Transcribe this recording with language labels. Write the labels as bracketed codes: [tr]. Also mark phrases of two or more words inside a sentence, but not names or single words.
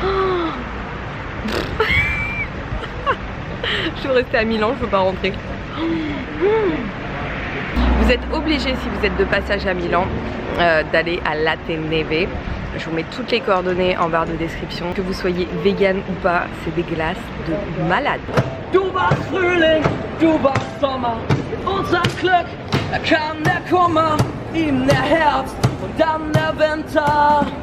[fr] Je veux rester à Milan, je veux pas rentrer. Vous êtes obligé, si vous êtes de passage à Milan, d'aller à Latte Neve. Je vous mets toutes les coordonnées en barre de description. Que vous soyez vegan ou pas, c'est des glaces de malade. [de] Du warst Frühling, du warst Sommer, unser Glück, da kam der Kummer, ihm der Herbst und dann der Winter.